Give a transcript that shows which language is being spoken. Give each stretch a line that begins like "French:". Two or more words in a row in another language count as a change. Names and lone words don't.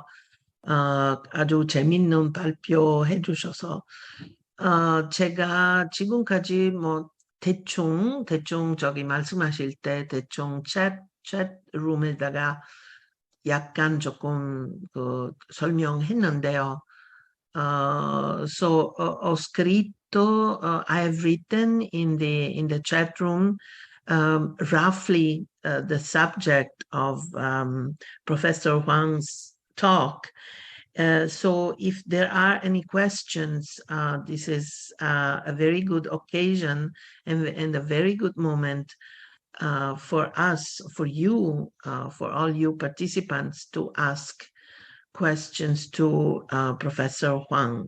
Korean: 아주 재밌는 발표해 주셔서. 제가 지금까지 뭐 대충 저기 말씀하실 때 대충 챗룸에다가 약간 조금 설명했는데요.
Italian: Ho scritto,
English: I have written in the chat room roughly the subject of Professor Huang's talk. So if there are any questions, this is a very good occasion and a very good moment for us, for you, for all you participants to ask questions to Professor Huang.